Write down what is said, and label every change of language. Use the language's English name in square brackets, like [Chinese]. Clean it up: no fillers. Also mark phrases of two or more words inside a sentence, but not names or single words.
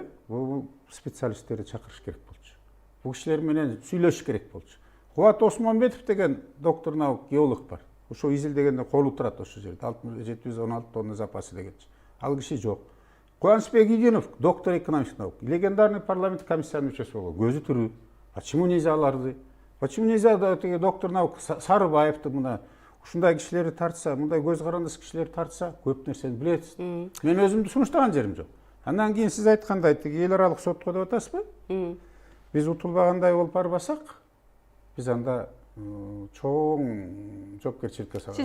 [Kyrgyz] Бул специалисттерди чакырыш керек болчу. Бул кишилер менен сүйлөшүш керек болчу. Кубат Осмонбетов деген [Russian] доктор наук [Kyrgyz] геолог бар. Ошо изилдегенде колу турат ошол жерде 716 тонна запасы дегенчи. Ал киши жок. Кубанычбек Идинов, [Russian] доктор экономических наук, легендарный [Kyrgyz] парламент комиссиянын мүчөсү болгон. Көзү тирүү. [Russian] Почему нельзя [Kyrgyz] аларды? [Russian] Почему нельзя доктор наук [Kyrgyz] Сарыбаевди мына ушундай кишилерди тартса, мындай көз карандыс кишилерди тартса, көп нерсени билет. Мен өзүмдү сунуштаган жерим жок. Андан кийин сиз айткандай эл аралык сотко деп атасызбы? Биз утулбагандай болуп барбасак, биз анда чоң жоопкерчиликке салабыз.